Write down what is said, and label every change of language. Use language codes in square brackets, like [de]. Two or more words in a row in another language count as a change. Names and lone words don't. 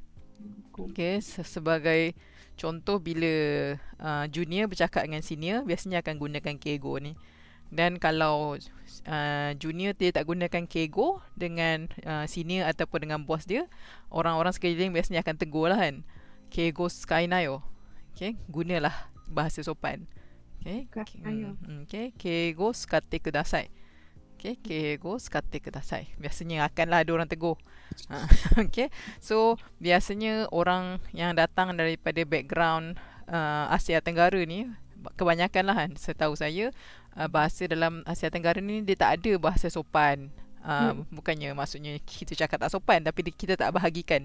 [ms] Okay, sebagai contoh bila junior bercakap dengan senior, biasanya akan gunakan keigo ni. Dan kalau junior dia tak gunakan keigo dengan senior ataupun dengan bos dia, orang-orang sekeliling biasanya akan tegur lah kan. [ja] 敬語使いなよ. [ms] Okay, gunalah bahasa sopan. [ja] Okay、敬語使ってください. Okay、敬語使ってください. [ms] Biasanya akanlah ada orang tegur. Okay, so biasanya orang yang datang daripada background Asia Tenggara ni, kebanyakan lah kan, setahu saya bahasa dalam Asia Tenggara ni dia tak ada bahasa sopan. Bukannya maksudnya kita cakap tak sopan, tapi kita tak bahagikan.